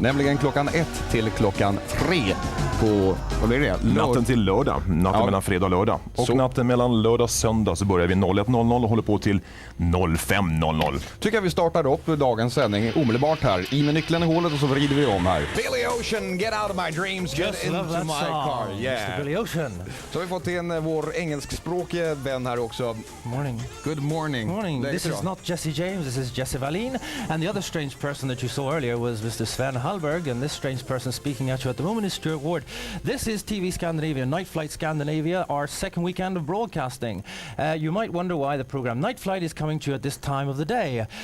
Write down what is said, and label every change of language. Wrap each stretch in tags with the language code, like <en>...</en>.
<sv>Nämligen klockan 1 till klockan 3 på, vad blir det? Natten till lördag. Natten mellan fredag och lördag. Och så natten mellan lördag och söndag så börjar vi 01.00 och håller på till 05.00. Tycker jag vi startar upp dagens sändning omedelbart här. I med nyckeln i hålet och så vrider vi om här.</sv> <en>Billy Ocean, get out of my dreams, get into my car. Yeah. Billy Ocean.</en> <sv>Så har vi fått in vår engelskspråkiga vän här också.</sv> <en>Morning. Good morning. Morning. This is not Jesse James, this is Jesse Wallin. And the other strange person that you saw earlier was Mr. Sven Hallberg. And this strange person speaking at you at the moment is Stuart Ward. This is TV Scandinavia, Nightflight Scandinavia, our second weekend of broadcasting. You might wonder why the program Nightflight is coming to you at this time of the day.</en>